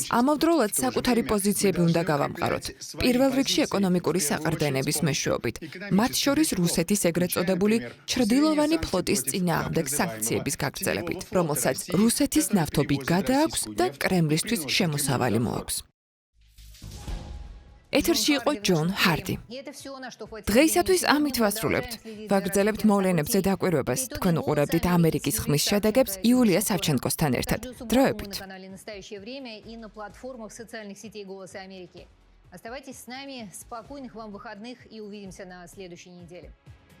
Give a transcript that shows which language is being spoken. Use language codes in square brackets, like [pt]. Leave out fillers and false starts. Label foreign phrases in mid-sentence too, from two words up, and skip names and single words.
[ka] ამავდროულად საკუთარი პოზიციები უნდა გავამყაროთ. პირველ რიგში ეკონომიკური საყრდენების მეშვეობით, მათ შორის რუსეთის ეგრეთ წოდებული ჩრდილოვანი ფლოტის წინააღმდეგ სანქციების გაგრძელებით, რომელსაც რუსეთის ნავთობი გადააქვს და კრემლისთვის შემოსავალი მოაქვს. ეთერში იყო ჯონ ჰარდი. დღეისათვის ამით ვასრულებთ. ვაგრძელებთ მოვლენებზე დაკვირვებას. თქვენ უყურებდით ამერიკის ხმის შედეგებს იულია სავჩენკოსთან ერთად. დროებით. [ru] Оставайтесь с нами, спокойных вам выходных и увидимся на следующей неделе.